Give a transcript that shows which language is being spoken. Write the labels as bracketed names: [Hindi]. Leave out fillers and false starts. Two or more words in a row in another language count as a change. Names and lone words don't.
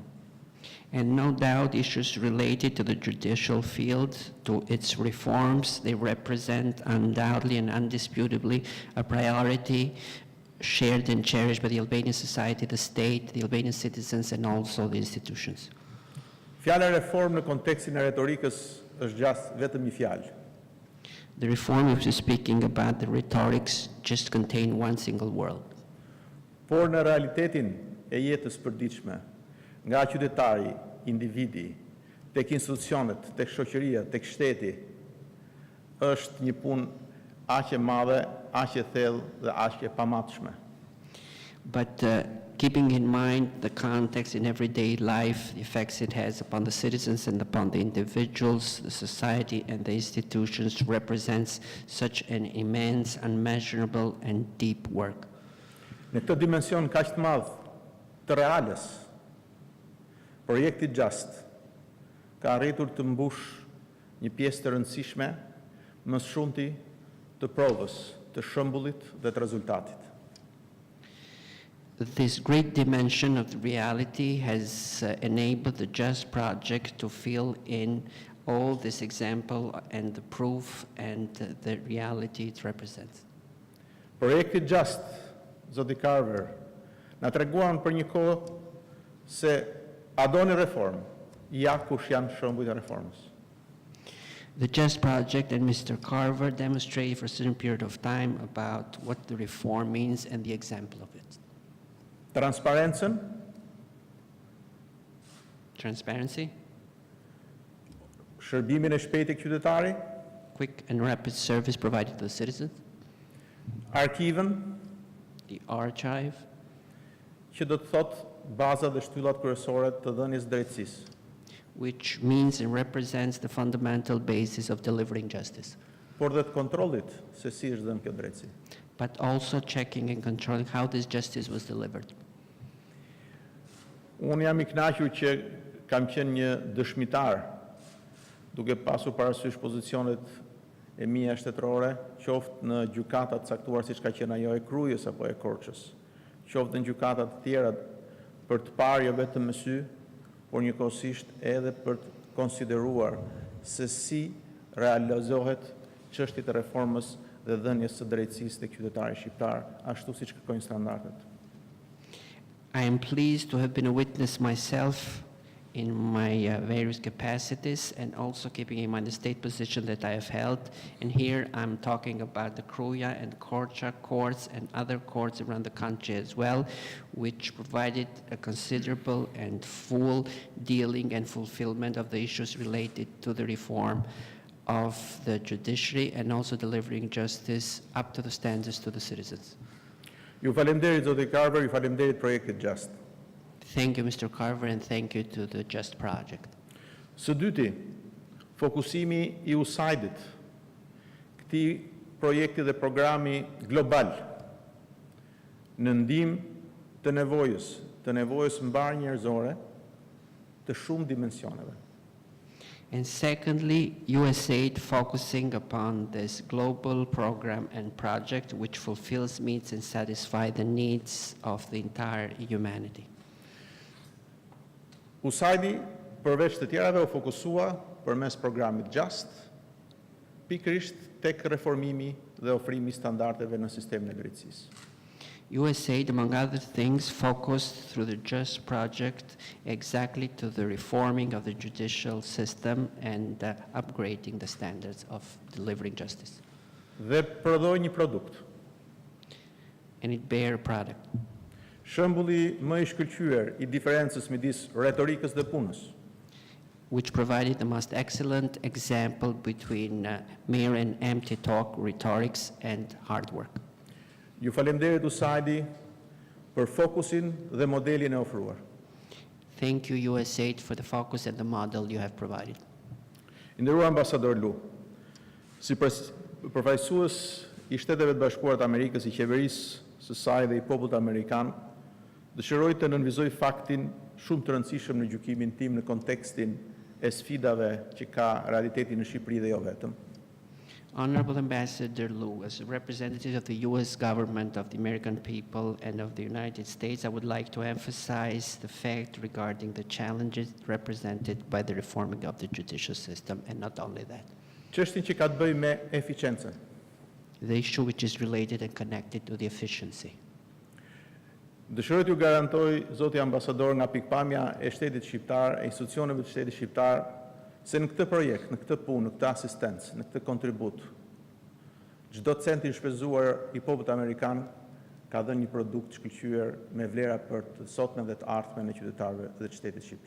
[English] And no doubt issues related to the judicial field, to its reforms, they represent undoubtedly and undisputably a priority shared and cherished by the Albanian society, the state, the Albanian citizens, and also the institutions. [Albanian] Fjala reform në kontekstin e retorikës është gjast vetëm një fjalë. [English] The reform which is speaking about the rhetorics just contain one single word. [Albanian] Por në realitetin e jetës përditshme, nga qytetari, individi, tek institucionet, tek shoqëria, tek shteti, është një punë aq e madhe, aq e thellë dhe aq e pamatshme. [English] But keeping in mind the context in everyday life, the effects it has upon the citizens and upon the individuals, the society and the institutions represents such an immense, unmeasurable and deep work. [Albanian] Në këtë dimension kaq të madh të reales, projekti JuST ka arritur të mbush një pjesë të rëndësishme, më së shumti të provës, të shembullit dhe të rezultatit. [English] This great dimension of the reality has enabled the JuST project to fill in all this example and the proof and the reality it represents. [Albanian] Projekti JuST, zoti Carver, na treguan për një kohë se a doni reformë, ja kush janë shembujt e reformës. [English] The JuST project and Mr. Carver demonstrated for a certain period of time about what the reform means and the example of it. [Albanian] Transparencën, [English] Transparency, [Albanian] shërbimin e shpejtë e qytetarit, [English] quick and rapid service provided to the citizens, [Albanian] arkivën, [English] the archive, [Albanian] që do të thotë baza dhe shtyllat kryesore të dhënies drejtësisë. [English] which means and represents the fundamental basis of delivering justice, [Albanian] Por dhe të kontrollit se si është dhënë kjo drejtësi. [English] but also checking and controlling how this justice was delivered. [Albanian] Unë jam I kënaqur që kam qenë një dëshmitar, duke pasur parasysh pozicionet e mia shtetërore, qoftë në gjykata të caktuar siç ka qenë ajo e Krujës apo e Korçës, qoftë në gjykata të tjera për të parë jo vetëm me sy, por njëkohësisht edhe për të konsideruar se si realizohet çështjet e reformës dhe dhënies së drejtësisë tek qytetarit shqiptar, ashtu siç kërkojnë standardet. [English] I am pleased to have been a witness myself in my various capacities, and also keeping in mind the state position that I have held. And here I'm talking about the Kruja and Korcha courts and other courts around the country as well, which provided a considerable and full dealing and fulfillment of the issues related to the reform of the judiciary and also delivering justice up to the standards to the citizens. [Albanian] Ju falemnderit zoti Carver, ju falemnderit Projektit JuST. [English] Thank you, Mr. Carver, and thank you to the JuST project. [Albanian] Së dyti, fokusimi i USAID-it, këtij projekti dhe programi global në ndihmë të nevojës mbar njerëzore të shumë dimensioneve. [English] And secondly, USAID focusing upon this global program and project which fulfills, meets, and satisfies the needs of the entire humanity. [Albanian] USAID-i, përveç të tjerave, u fokusua përmes programit JuST, pikërisht tek reformimi dhe ofrimi i standardeve në sistemin e drejtësisë. [English] USAID, among other things, focused through the JuST project exactly to the reforming of the judicial system and upgrading the standards of delivering justice. [Albanian] Dhe prodhoi një produkt. [English] And it bear a product. [Albanian] Shembulli më i shkëlqyer i diferencës midis retorikës dhe punës. [English] Which provided the most excellent example between mere and empty talk, rhetorics, and hard work. [Albanian] Ju falemnderit USAID-i për fokusin dhe modelin e ofruar. [English] Thank you, USAID, for the focus and the model you have provided. [Albanian] I nderuar ambasador Lu, si përfaqësues i Shteteve të Bashkuara të Amerikës, i qeverisë së saj dhe i popullit amerikan, dëshiroj të nënvizoj faktin shumë të rëndësishëm në gjykimin tim në kontekstin e sfidave që ka realiteti në Shqipëri dhe jo vetëm. [English] Honorable Ambassador Lu, as a representative of the U.S. government, of the American people, and of the United States, I would like to emphasize the fact regarding the challenges represented by the reforming of the judicial system, and not only that. [Albanian] Çështjen që ka të bëjë me eficiencën. [English] The issue which is related and connected to the efficiency. [Albanian] Dëshiroj t'ju garantoj, zoti ambasador, nga pikpamja e shtetit shqiptar, e institucioneve të shtetit shqiptar, se në këtë projekt, në këtë punë, në këtë asistencë, në këtë kontribut, çdo cent i shpenzuar i popullit amerikan ka dhënë një produkt shkëlqyer me vlera për të sotmen dhe të ardhmen e qytetarëve dhe të shtetit shqiptar.